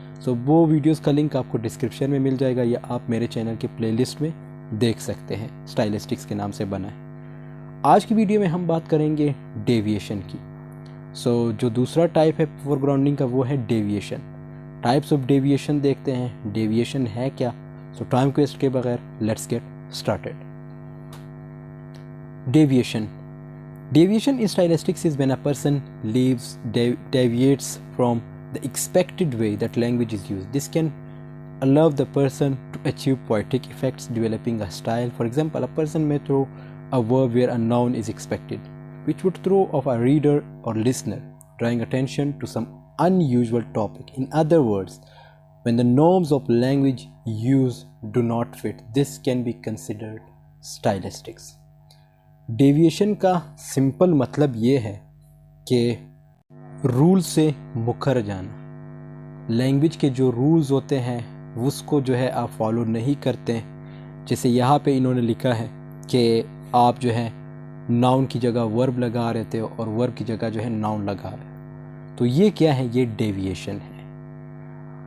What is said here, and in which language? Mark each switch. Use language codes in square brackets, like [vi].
[hi] सो वो वीडियोस का लिंक आपको डिस्क्रिप्शन में मिल जाएगा या आप मेरे चैनल के प्लेलिस्ट में देख सकते हैं, स्टाइलिस्टिक्स के नाम से बना है। आज की वीडियो में हम बात करेंगे डेविएशन की। जो दूसरा टाइप है फोरग्राउंडिंग का वो है डेविएशन। टाइप्स ऑफ डेविएशन देखते हैं, डेविएशन है क्या। टाइम वेस्ट के बगैर [en] Let's get started. Deviation in stylistics is when a person deviates from the expected way that language is used. This can allow the person to achieve poetic effects, developing a style. For example, a person may throw a verb where a noun is expected, which would throw off a reader or listener, drawing attention to some unusual topic. In other words, when the norms of language use do not fit, this can be considered stylistics. [hi] Deviation का simple मतलब ये है कि rule से मुकर जाना। Language के जो रूल्स होते हैं उसको जो है आप फॉलो नहीं करते। जैसे यहाँ पे इन्होंने लिखा है कि आप जो है नाउन की जगह वर्ब लगा रहे थे और वर्ब की जगह जो है नाउन लगा रहे, तो ये क्या है, ये डेविएशन है।